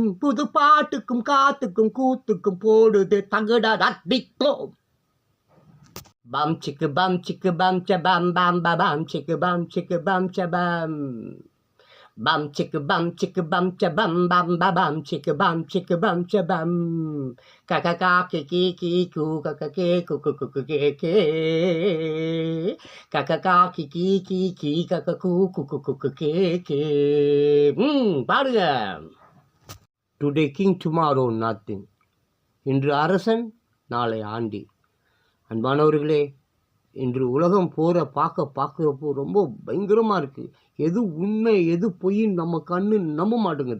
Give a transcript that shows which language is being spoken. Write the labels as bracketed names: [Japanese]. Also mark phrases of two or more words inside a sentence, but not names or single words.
[Tamil] புது பாட்டுக்கும் காத்துக்கும் கூத்துக்கும் போடுது தகுட ரத்திக்கும். பம் சிக்கு பம் சிக்கு பம் ச பம் பம் பம் சிக்கு பம் சிக்கு பம் ச பம். Bum chicka bum cha bum bum ba bum chicka bum cha bum. Kaka ka ki ku kaka ke ku ke. Kaka ka ki kaka ku ke. பாடுங்க. [English] today king tomorrow nothing. [Tamil] இன்று அரசன் நாளை ஆண்டி. அன்பானவர்களே, இன்று உலகம் போகிற பார்க்குறப்போ ரொம்ப பயங்கரமாக இருக்குது. எது உண்மை எது பொய்ன்னு நம்ம கண்ணு நம்ப மாட்டேங்குது.